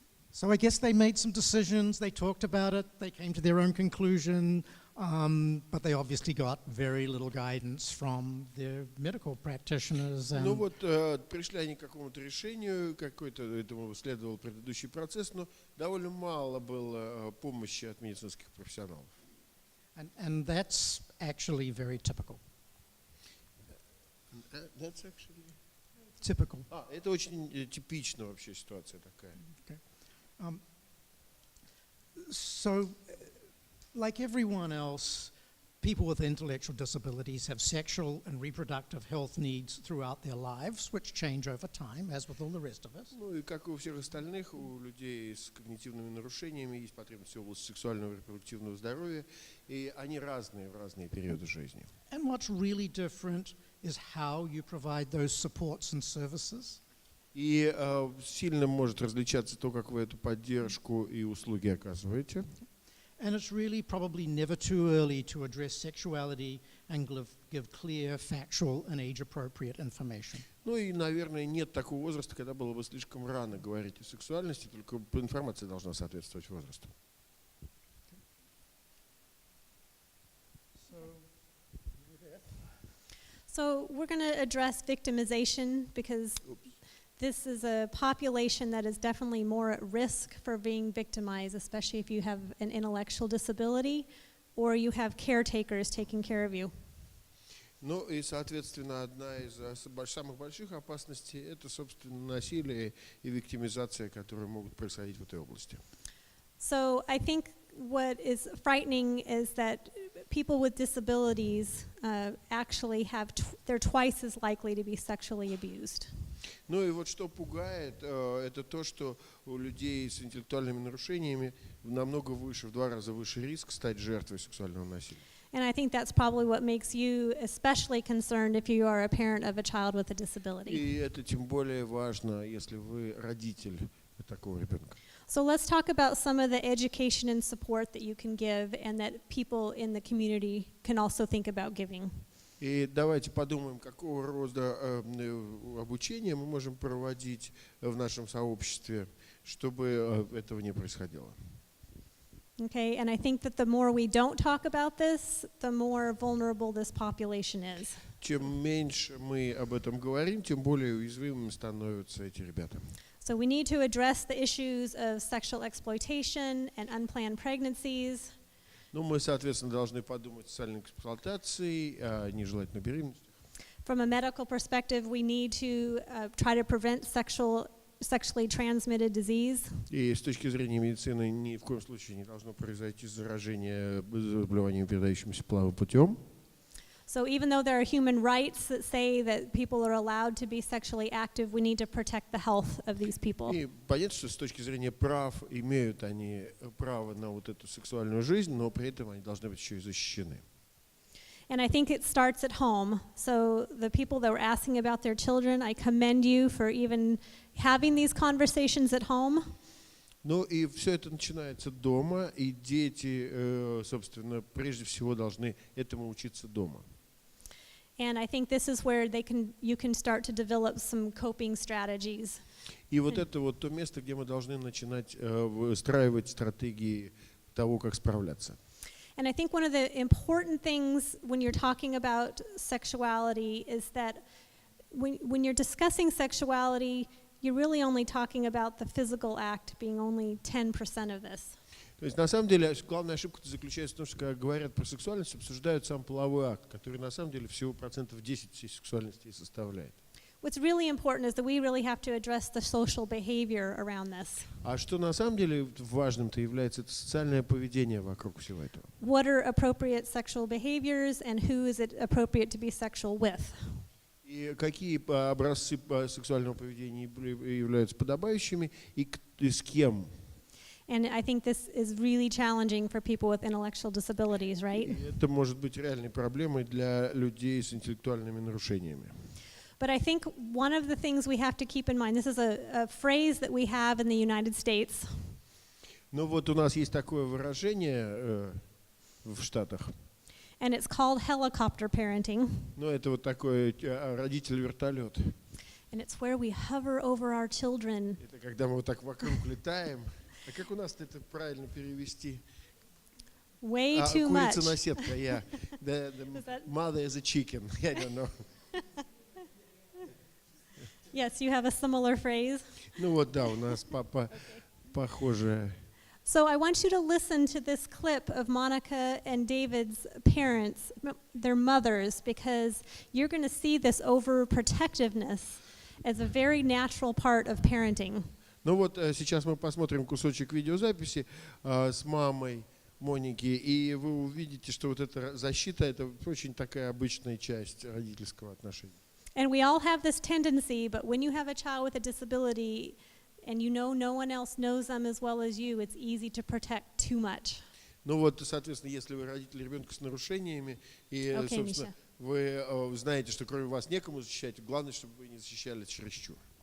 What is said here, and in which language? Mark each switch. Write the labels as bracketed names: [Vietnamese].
[English] So I guess they made some decisions, they talked about it, they came to their own conclusion, but they obviously got very little guidance from their medical practitioners. [Russian] Ну вот, пришли они к какому-то решению, какой-то этому следовал предыдущий процесс, но довольно мало было помощи от медицинских профессионалов. [English] And that's actually very typical. That's actually Typical. [Russian] Это очень типичная вообще ситуация такая. [English] Okay. So, like everyone else, people with intellectual disabilities have sexual and reproductive health needs throughout their lives, which change over time, as with all the rest of us. [Russian] Ну и как и у всех остальных, у людей с когнитивными нарушениями есть потребности в области сексуального и репродуктивного здоровья, и они разные в разные периоды жизни. [English] And what's really different is how you provide those supports and services. [Russian] И сильно может различаться то, как вы эту поддержку и услуги оказываете. [English] And it's really probably never too early to address sexuality and give clear, factual and age-appropriate information. [Russian] Ну и, наверное, нет такого возраста, когда было бы слишком рано говорить о сексуальности, только информация должна соответствовать возрасту. [English] So we're going to address victimization because this is a population that is definitely more at risk for being victimized, especially if you have an intellectual disability or you have caretakers taking care of you. [Russian] Ну и, соответственно, одна из самых больших опасностей – это, собственно, насилие и виктимизация, которые могут происходить в этой области. [English] So I think what is frightening is that people with disabilities actually they're twice as likely to be sexually abused. [Russian] Ну и вот что пугает, это то, что у людей с интеллектуальными нарушениями намного выше, в 2 раза выше риск стать жертвой сексуального насилия. [English] And I think that's probably what makes you especially concerned if you are a parent of a child with a disability. [Russian] И это тем более важно, если вы родитель такого ребенка. [English] So let's talk about some of the education and support that you can give and that people in the community can also think about giving. [Russian] И давайте подумаем, какого рода обучение мы можем проводить в нашем сообществе, чтобы этого не происходило. [English] Okay, and I think that the more we don't talk about this, the more vulnerable this population is. [Russian] Чем меньше мы об этом говорим, тем более уязвимыми становятся эти ребята. [English] So we need to address the issues of sexual exploitation and unplanned pregnancies. [Russian] Ну, мы, соответственно, должны подумать о сексуальной эксплуатации, о нежелательной беременности. [English] From a medical perspective, we need to try to prevent sexually transmitted disease. [Russian] И с точки зрения медицины ни в коем случае не должно произойти заражение заболеванием, передающимся половым путем. [English] So even though there are human rights that say that people are allowed to be sexually active, we need to protect the health of these people. [Russian] И понятно, что с точки зрения прав имеют они право на вот эту сексуальную жизнь, но при этом они должны быть еще и защищены. [English] And I think it starts at home. So the people that were asking about their children, I commend you for even having these conversations at home. [Russian] Ну и все это начинается дома, и дети, собственно, прежде всего должны этому учиться дома. [English] And I think this is where you can start to develop some coping strategies. [Russian] И вот это вот то место, где мы должны начинать выстраивать стратегии того, как справляться. [English] And I think one of the important things when you're talking about sexuality is that when you're discussing sexuality, you're really only talking about the physical act being only 10% of this. [Russian] То есть на самом деле главная ошибка заключается в том, что когда говорят про сексуальность, обсуждают сам половой акт, который на самом деле всего 10% всей сексуальности и составляет. [English] What's really important is that we really have to address the social behavior around this. [Russian] А что на самом деле важным-то является, это социальное поведение вокруг всего этого. [English] What are appropriate sexual behaviors and who is it appropriate to be sexual with? [Russian] И какие образцы сексуального поведения являются подобающими и с кем? [English] And I think this is really challenging for people with intellectual disabilities, right? [Russian] И это может быть реальной проблемой для людей с интеллектуальными нарушениями. [English] But I think one of the things we have to keep in mind, this is a phrase that we have in the United States. [Russian] Ну вот у нас есть такое выражение в Штатах. [English] And it's called helicopter parenting. [Russian] Ну это вот такой родитель-вертолет. [English] And it's where we hover over our children. [Russian] Это когда мы вот так вокруг летаем. А как у нас это правильно перевести? [English] Way too much. [Russian] Курица на сетка, yeah. [English] The mother is a chicken. I don't know. Yes, you have a similar phrase. [Russian] Ну вот, да, у нас похожее. [English] So I want you to listen to this clip of Monica and David's parents, their mothers, because you're going to see this overprotectiveness as a very natural part of parenting. [Russian] Ну вот сейчас мы посмотрим кусочек видеозаписи с мамой Моники, и вы увидите, что вот эта защита — это очень такая обычная часть родительского отношения. [English] And we all have this tendency, but when you have a child with a disability and you know no one else knows them as well as you, it's easy to protect too much. [Russian] Ну вот, соответственно, если вы родитель ребенка с нарушениями, и, собственно, вы знаете, что кроме вас некому защищать, главное, чтобы вы не защищали чересчур.